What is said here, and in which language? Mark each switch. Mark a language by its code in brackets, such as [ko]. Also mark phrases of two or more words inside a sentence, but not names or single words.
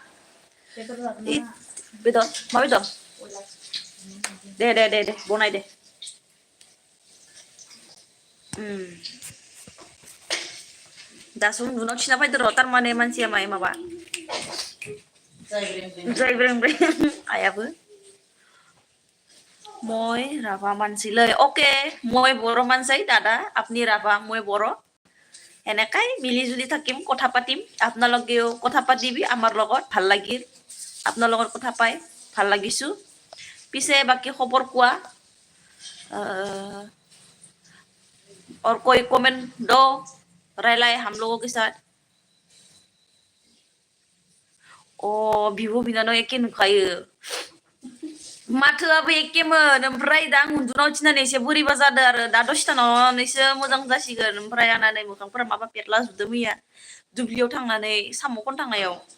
[brx] बेदर मा बेदर दे बनाय दे दासो उन्दुनाव खिना फैदो र' थारमाने मानसिया माबा जायब्रें आयाबो [as] মই রাভা মানছিলৈ ওকে মই বড়ো মানছাই দাদা আপনি রাভা মই বড়ো এনেকাই মিলি জুলি থাকিম কথা পাতিম আপোনালোকেও কথা পাতিবি আমাৰ লগত ভাল লাগিল আপোনাৰ লগত কথা পাই ভাল লাগিছো পিছে বাকি খবৰ কোৱা [hi] और कोई कमेंट दो [brx] रायलाय हम लोगों के साथ बिब' बिनानाव एखे नुखायो माथोआबो एखेमोन ओमफ्राय दा आं उन्दुनाव थिनानै एसे बोरैबा जादों आरो दा दसे थानानैसो मोजां जासिगोन ओमफ्राय आंना नै मोखांफोरा माबा पेटला जुदों मैया दुब्लियाव थांनानै साम' खन थांनायाव